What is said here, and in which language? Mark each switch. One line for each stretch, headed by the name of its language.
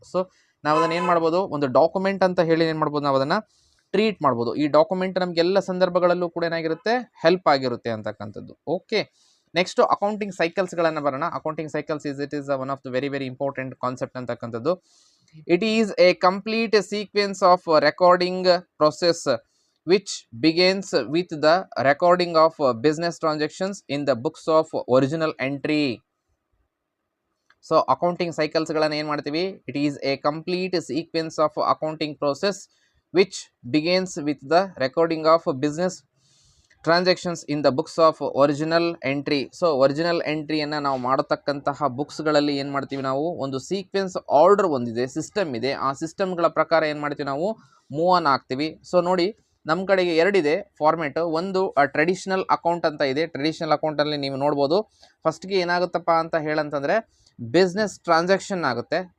Kannada: So ನಾವು ಅದನ್ನು ಏನು ಮಾಡ್ಬೋದು? ಒಂದು ಡಾಕ್ಯುಮೆಂಟ್ ಅಂತ ಹೇಳಿ ಏನು ಮಾಡ್ಬೋದು? ನಾವು ಅದನ್ನು ಟ್ರೀಟ್ ಮಾಡ್ಬೋದು. ಈ ಡಾಕ್ಯುಮೆಂಟ್ ನಮಗೆಲ್ಲ ಸಂದರ್ಭಗಳಲ್ಲೂ ಕೂಡ ಏನಾಗಿರುತ್ತೆ? ಹೆಲ್ಪ್ ಆಗಿರುತ್ತೆ ಅಂತಕ್ಕಂಥದ್ದು. ಓಕೆ, ನೆಕ್ಸ್ಟ್ ಅಕೌಂಟಿಂಗ್ ಸೈಕಲ್ಸ್ಗಳನ್ನು ಬರೋಣ.
English: Accounting cycles it is one of the very very important concept ಅಂತಕ್ಕಂಥದ್ದು. It is a complete sequence of recording process which begins with the recording of business transactions in the books of original entry. So accounting cycles
Kannada: ಗಳನ್ನು ಏನು ಮಾಡ್ತೀವಿ?
English: It is a complete sequence of accounting process which begins with the recording of business transactions in the books of original entry.
Kannada: So original ಎಂಟ್ರಿಯನ್ನು ನಾವು ಮಾಡತಕ್ಕಂತಹ ಬುಕ್ಸ್ಗಳಲ್ಲಿ ಏನು ಮಾಡ್ತೀವಿ? ನಾವು ಒಂದು sequence order ಒಂದಿದೆ, ಸಿಸ್ಟಮ್ ಇದೆ. ಆ ಸಿಸ್ಟಮ್ಗಳ ಪ್ರಕಾರ ಏನು ಮಾಡ್ತೀವಿ? ನಾವು ಮೂವ್ ಆನ್ ಆಗ್ತೀವಿ. ಸೊ ನೋಡಿ, ನಮ್ಮ ಕಡೆಗೆ ಎರಡಿದೆ ಫಾರ್ಮೇಟ್. ಒಂದು ಟ್ರೆಡಿಷನಲ್ ಅಕೌಂಟ್ ಅಂತ ಇದೆ. ಟ್ರೆಡಿಷನಲ್ ಅಕೌಂಟಲ್ಲಿ ನೀವು ನೋಡ್ಬೋದು, ಫಸ್ಟ್ಗೆ ಏನಾಗುತ್ತಪ್ಪ ಅಂತ ಹೇಳಂತಂದರೆ ಬಿಸ್ನೆಸ್ ಟ್ರಾನ್ಸಾಕ್ಷನ್ ಆಗುತ್ತೆ.